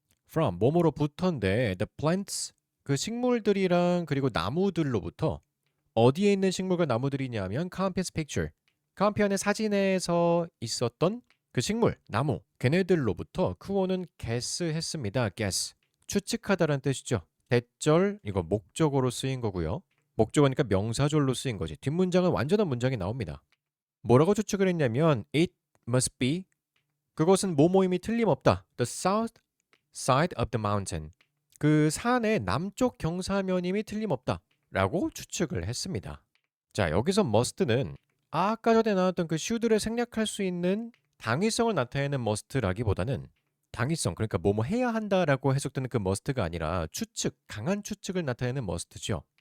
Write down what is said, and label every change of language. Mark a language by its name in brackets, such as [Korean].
[Korean] from, 뭐뭐로부터인데 the plants, 그 식물들이랑 그리고 나무들로부터 어디에 있는 식물과 나무들이냐면 캄피언스 picture, 캄피언의 사진에서 있었던 그 식물, 나무, 걔네들로부터 쿠오는 guess 했습니다. guess, 추측하다라는 뜻이죠. 대절, 이거 목적어로 쓰인 거고요. 목적어니까 명사절로 쓰인 거지. 뒷문장은 완전한 문장이 나옵니다. 뭐라고 추측을 했냐면 [English] It must be [Korean] 그것은 뭐뭐임이 틀림없다. [English] The south side of the mountain. [Korean] 그 산의 남쪽 경사면임이 틀림없다. 라고 추측을 했습니다. 자, 여기서 must는 아까 전에 나왔던 그 should를 생략할 수 있는 당위성을 나타내는 must라기보다는 당위성, 그러니까 뭐뭐 해야 한다라고 해석되는 그 must가 아니라 추측, 강한 추측을 나타내는 must죠.